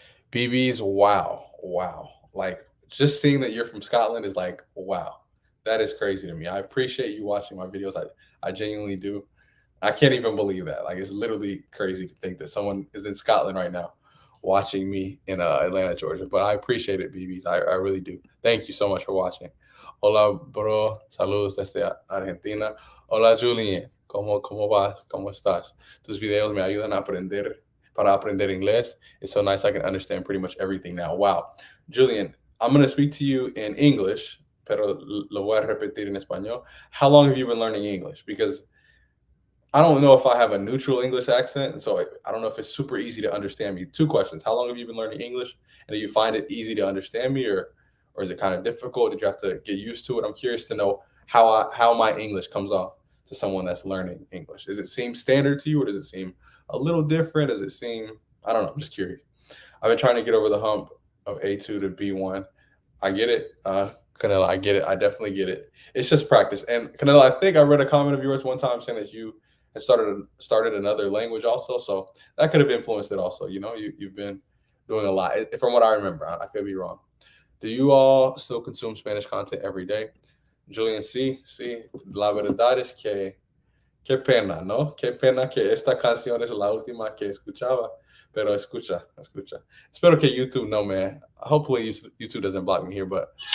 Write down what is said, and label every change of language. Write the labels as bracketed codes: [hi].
[en] BB's, wow. Like just seeing that you're from Scotland is like, wow, that is crazy to me. I appreciate you watching my videos. I genuinely do. I can't even believe that. Like it's literally crazy to think that someone is in Scotland right now watching me in Atlanta, Georgia. But I appreciate it, BBs. I really do. Thank you so much for watching. [es] Hola, bro. Saludos desde Argentina. Hola, Julian. ¿Cómo vas? ¿Cómo estás? Tus videos me ayudan para aprender inglés. [en] It's so nice I can understand pretty much everything now. Wow. Julian, I'm going to speak to you in English, [es] pero lo voy a repetir en español. [en] How long have you been learning English? Because I don't know if I have a neutral English accent, so I don't know if it's super easy to understand me. 2 questions. How long have you been learning English? And do you find it easy to understand me, or is it kind of difficult? Did you have to get used to it? I'm curious to know how my English comes off to someone that's learning English. Does it seem standard to you, or does it seem a little different? Does it seem, I don't know, I'm just curious. I've been trying to get over the hump of A2 to B1. I get it. Canela, I get it. I definitely get it. It's just practice. And Canela, I think I read a comment of yours one time saying that you had started another language also. So that could have influenced it also. You've been doing a lot. From what I remember, I could be wrong. Do you all still consume Spanish content every day? [es] Julian, sí. La verdad es que qué pena, ¿no? Qué pena que esta canción es la última que escuchaba. Pero escucha. Espero que YouTube no, man. [en] Hopefully YouTube doesn't block me here, but...